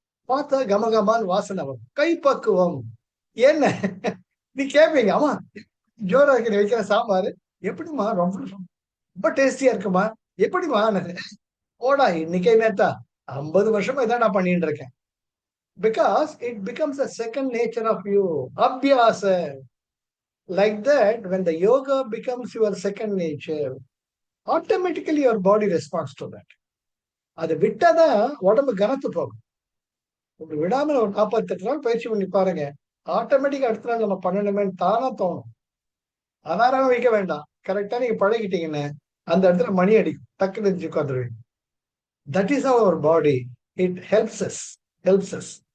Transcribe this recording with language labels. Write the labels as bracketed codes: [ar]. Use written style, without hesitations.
[ta] பார்த்தா கமகமான்னு வாசனை வரும். கைப்பக்குவம். என்ன நீ கேட்பீங்க, அம்மா ஜோரா வைக்கிற சாம்பார் எப்படிமா? ரொம்ப ரொம்ப டேஸ்டியா இருக்குமா? எப்படிமா? ஓடா இன்னைக்கே நேத்தா 50 வருஷமா இதான் நான் பண்ணிட்டு இருக்கேன். [en] Because it becomes a second nature of you. Abhyasa. Like that, when the yoga becomes your second nature, automatically your body responds to that. [ta] அது விட்டாதான் உடம்பு கனத்து போகும். ஒரு விடாம ஒரு 48 நாள் பயிற்சி பண்ணி பாருங்க. ஆட்டோமேட்டிக்கா அடுத்த நாள் நம்ம பண்ணணுமேன்னு தானா தோணும். அலாரம் வைக்க வேண்டாம். கரெக்டா நீங்க பழகிட்டீங்கன்னு அந்த இடத்துல மணி அடிக்கும், டக்குன்னு எழுந்து உட்காந்துருவீங்க. [en] That is our body. It helps us.